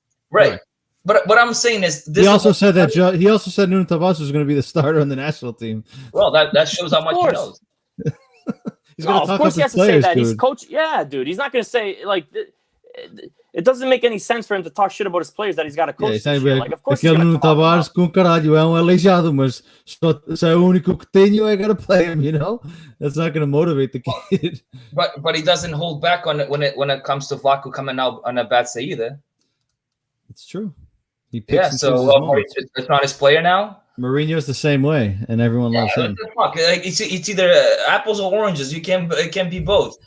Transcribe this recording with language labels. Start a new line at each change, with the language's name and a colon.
English: Right. But what I'm saying is, he also said Nuno Tavares was going to be the starter on the national team. Well, that shows how much he knows. Of course he has to say that. He's coach. Yeah, dude. He's not going to say it doesn't make any sense for him to talk shit about his players that he's got to coach. Of course he's
Portuguese: Nuno Tavares com caralho é aleijado, mas só é o único que tenho,
English: I gotta play him. That's not going to motivate the kid. But he doesn't hold back on it when it comes to Vlaco coming out on a bad say either. It's true. He picks it's not his player now. Mourinho's the same way, and everyone loves him. It's either apples or oranges. It can be both.